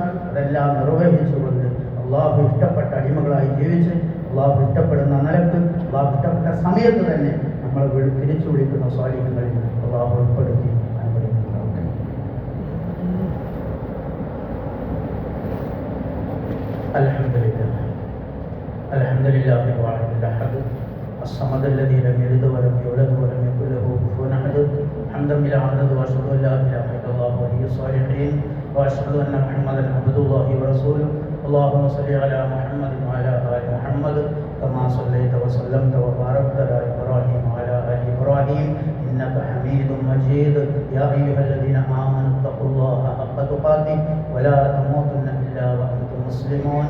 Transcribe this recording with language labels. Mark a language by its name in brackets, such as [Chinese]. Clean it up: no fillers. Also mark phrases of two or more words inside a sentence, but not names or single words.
[Malayalam] അതെല്ലാം നിർവഹിച്ചുകൊണ്ട് അള്ളാഹു ഇഷ്ടപ്പെട്ട അടിമകളായി ജീവിച്ച് അള്ളാഹു ഇഷ്ടപ്പെടുന്ന നിലക്ക് അള്ളാഹു ഇഷ്ടപ്പെട്ട സമയത്ത് തന്നെ നമ്മൾ തിരിച്ചു വിളിക്കുന്ന സ്വാലിഹ്യങ്ങളിൽ അള്ളാഹു ഉൾപ്പെടുത്തി അനുഗ്രഹിക്കുന്നുണ്ട്. [Arabic] الحمد لله وعلى الأحد الصمد الذي لم يلد ولم يولد ولم يكن له كفوا احد حمدا بلا عدد واشهد ان لا اله الا الله ولي الصالحين واشهد ان محمدا عبد الله ورسوله اللهم صل على محمد وعلى ال محمد كما صليت وسلمت وباركت على ابراهيم وعلى ال ابراهيم انك حميد مجيد يا ايها الذين امنوا اتقوا الله حق تقاته ولا تموتن الا وانتم مسلمون